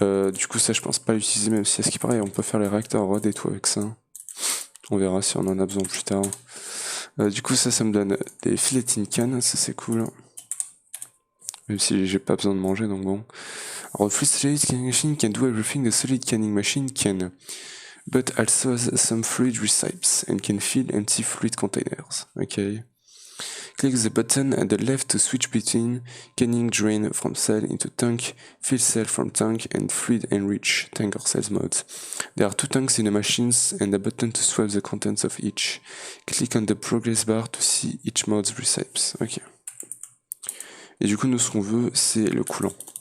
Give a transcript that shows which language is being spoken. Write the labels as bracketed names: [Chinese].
[French] Du coup ça je pense pas l'utiliser, même si à ce qui paraît on peut faire les réacteurs rod et tout avec ça. On verra si on en a besoin plus tard. Du coup ça me donne des filets tin can, ça c'est cool. Même si j'ai pas besoin de manger donc bon. [English] Alors free solid canning machine can do everything the solid canning machine can. But also has some fluid recipes and can fill empty fluid containers. Okay. Click the button at the left to switch between canning drain from cell into tank, fill cell from tank, and fluid enrich tank or cells modes. There are 2 tanks in the machines and a button to swap the contents of each. Click on the progress bar to see each mode's recipes. Ok. [French] Et du coup, nous, ce qu'on veut, c'est le coulant.